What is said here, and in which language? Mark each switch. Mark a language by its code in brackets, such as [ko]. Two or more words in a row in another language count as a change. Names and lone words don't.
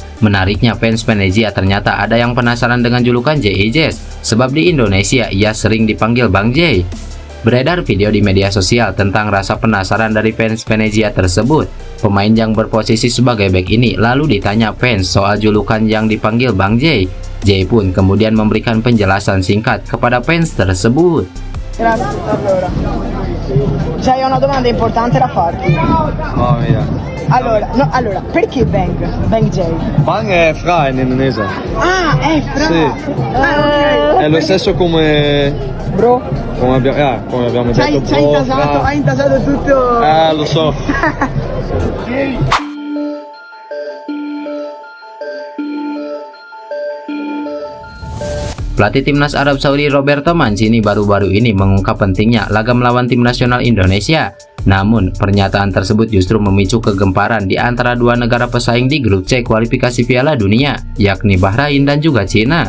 [id] Menariknya, fans Venezia ternyata ada yang penasaran dengan julukan JIJS, sebab di Indonesia ia sering dipanggil Bang J. Beredar video di media sosial tentang rasa penasaran dari fans Venezia tersebut. Pemain yang berposisi sebagai bek ini lalu ditanya fans soal julukan yang dipanggil Bang J. J pun kemudian memberikan penjelasan singkat kepada fans tersebut. [it] Grazie. Allora, c'hai una domanda importante da farti. Mamma mia. Allora, perché Bang? Bang J? Bang è fra in indonesia. Ah, è Fra. Sì. Ok. È lo stesso come Bro. come abbiamo detto. Hai intasato tutto. Lo so. [id] Pelatih timnas Arab Saudi Roberto Mancini baru-baru ini mengungkap pentingnya laga melawan tim nasional Indonesia. Namun, pernyataan tersebut justru memicu kegemparan di antara dua negara pesaing di grup C kualifikasi Piala Dunia, yakni Bahrain dan juga Cina.